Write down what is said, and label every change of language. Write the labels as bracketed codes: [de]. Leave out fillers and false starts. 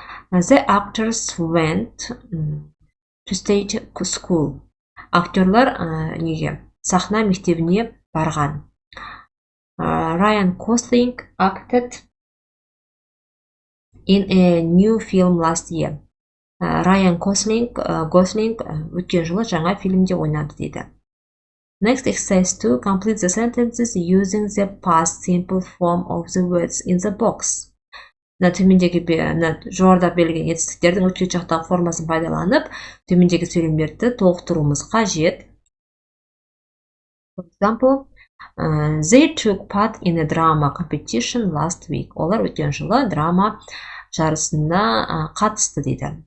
[en] The actors went to stage school. [kk] Актерлар сахна мектебіне барған. [en] Ryan Gosling acted in a new film last year. [kk] Ryan Gosling өткен жылы жаңа фильмде ойнады дейді. [en] Next exercise 2. Complete the sentences using the past simple form of the words in the box. [kk] Төмендегі жоғарыда берілген етістіктердің өткен шақтағы формасын пайдаланып, төмендегі сөйлемдерді толықтыруымыз қажет. [en] For example, they took part in a drama competition last week. [kk] Олар өткен жылы драма жарысына қатысты дейді.